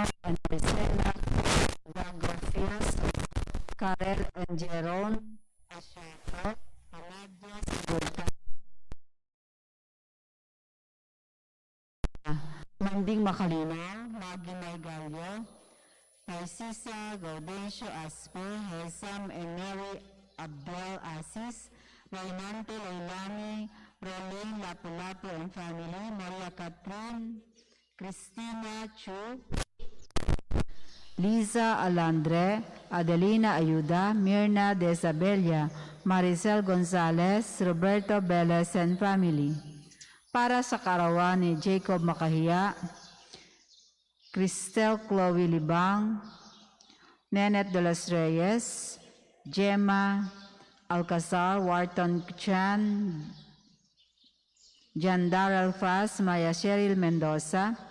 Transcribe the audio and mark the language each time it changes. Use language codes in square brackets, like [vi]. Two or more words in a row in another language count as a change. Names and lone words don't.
[en] and Maricela Zagofias, Karel and Jerome Asherto, Amadia Sigurta, Manding Makalina, Maggie Maygallo, Narcisa Gaudencio Aspe, Hesam and Mary Abdel Asis, Rainante Leilani, Rolene Lapu-Lapu and family, Maria Catherine, Cristina Chu, Liza Alandre, Adelina Ayuda, Mirna de Isabella, Maricel Gonzalez, Roberto Beles and family. [tl] Para sa karawan ni Jacob Makahiya, Cristel Chloe Libang, Nenet de los Reyes, Gemma Alcazar, Wharton Chan, Jandar Alfaz, Maya Cheryl Mendoza.